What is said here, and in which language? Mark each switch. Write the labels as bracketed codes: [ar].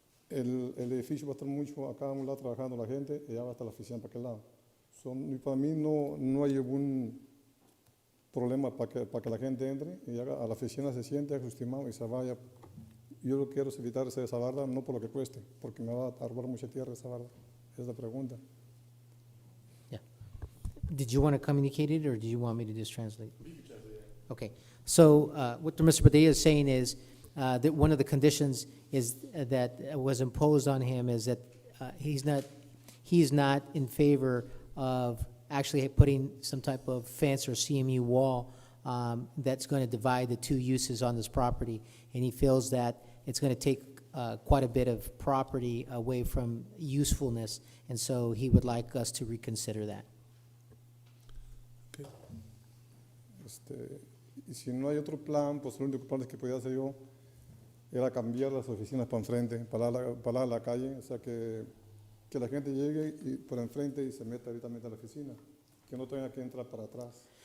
[es] El edificio va a estar mucho acá a un lado trabajando la gente y allá va a estar la oficina para aquel lado. Para mí no hay ningún problema para que la gente entre y a la oficina se siente, haga su estimado y se vaya. Yo lo que quiero es evitar esa barda, no por lo que cueste, porque me va a robar mucha tierra esa barda. Es la pregunta. [en] Yeah. Did you want to communicate it, or do you want me to just translate? Okay. So what Mr. Padilla is saying is that one of the conditions is that was imposed on him is that he is not in favor of actually putting some type of fence or CMU wall that's going to divide the two uses on this property, and he feels that it's going to take quite a bit of property away from usefulness, and so he would like us to reconsider that. Okay. [es] Y si no hay otro plan, pues el único plan que podía hacer yo era cambiar las oficinas para enfrente, para la calle, o sea que la gente llegue por enfrente y se meta directamente a la oficina, que no tenga que entrar para atrás.